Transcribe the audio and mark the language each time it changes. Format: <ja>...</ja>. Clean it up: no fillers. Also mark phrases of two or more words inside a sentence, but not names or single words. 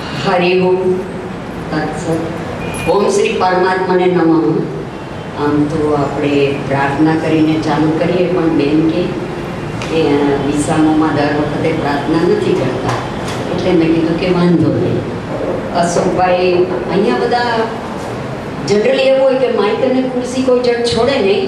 <sa>हरि ओम तत्सत। ओम श्री परमात्माने नमः।</sa> <gu>આમ તો આપણે પ્રાર્થના કરીને ચાલુ કરીએ, પણ બેન કે વિસામોમાં દર વખતે પ્રાર્થના નથી કરતા, એટલે મેં કીધું કે વાંધો નહીં. અશોકભાઈ અહીંયા બધા જનરલી એવું હોય કે માઇક અને ખુરશી કોઈ જણ છોડે નહીં.</gu>